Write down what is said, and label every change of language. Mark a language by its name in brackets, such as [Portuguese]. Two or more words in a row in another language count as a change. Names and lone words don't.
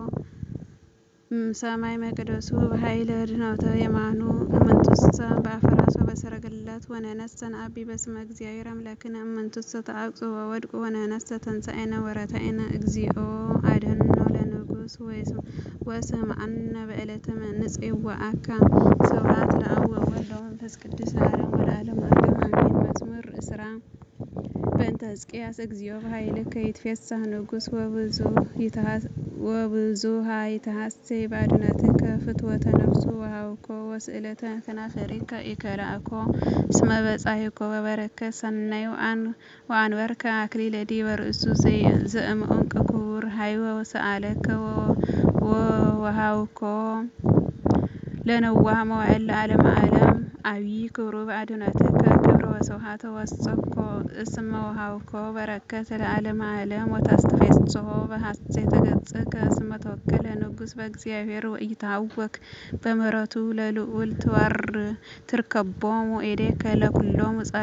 [Geez] ሰማይ መቅደሱ በኃይለ ድኅነተ የማኑ እምንቱሰ በአፈራሶ በሰረገላት ወነነሰ ነአቢ በስመ እግዚአብሔር አምላክነ እምንቱሰ ተአቅጹ ወወድቁ ወነነሰ ተንሣኤነ ወረታኤነ እግዚኦ አድኅኖ ለንጉሥ ወስምዐነ በዕለተ ንጽዋዓከ ስብሐት ለአብ ወወልድ ወመንፈስ ቅዱስ ለዓለም ወለዓለመ ዓለም አሜን። መዝሙር 20 በእንተ ሕዝቅያስ እግዚኦ በኃይልከ ይትፌሳህ ንጉሥ ወብዙኃ ይትሐሰይ በአድኅኖትከ ፍትወተ ነፍሱ ወሃብኮ ወስእለተ ከናፈሪከ ኢከላእኮ እስመ በጻሕኮ በበረከት ሰናይ ወአንበርከ አክሊለ ዲበ ርእሱ ዘእምዕንቁ ክቡር ሀይወ ወሰአለከ ወወሃብኮ ለነዋህ መዋዕል ለዓለመ ዓለም አብይ ክብሩ በአድኅኖትከ ክብረ ወስብሐተ ወሰኮ እስመ ወሃብኮ በረከት ለዓለመ ዓለም ወታስተፌስሖ በሐሴተ ገጽከ እስመ ተወከለ ንጉሥ በእግዚአብሔር ወኢይትሃወክ በምህረቱ ለልዑል ትርከቦሙ እዴከ ለኵሎሙ